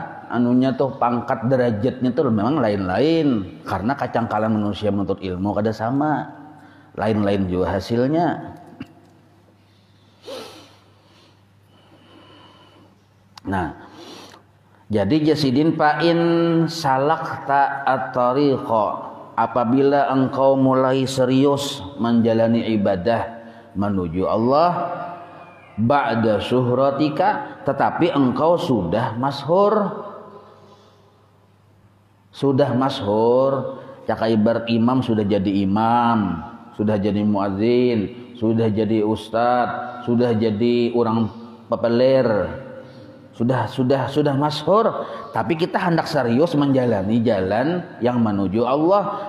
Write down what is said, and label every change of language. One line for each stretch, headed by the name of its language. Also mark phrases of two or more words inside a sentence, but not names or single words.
Indonesian: Anunya tuh pangkat derajatnya tuh memang lain-lain. Karena kacangkalan manusia menuntut ilmu kada sama. Lain-lain juga hasilnya.
Arabic: Nah, jadi جاسدين فإن سلكت الطريق,
Indonesian: apabila engkau mulai serius menjalani ibadah menuju Allah
Arabic: بعد شهرتك,
Indonesian: tetapi engkau sudah masyhur. Sudah masyhur, cak ibarat imam sudah jadi imam, sudah jadi muadzin, sudah jadi ustadz, sudah jadi orang pepeler, sudah masyhur, tapi kita hendak serius menjalani jalan yang menuju Allah.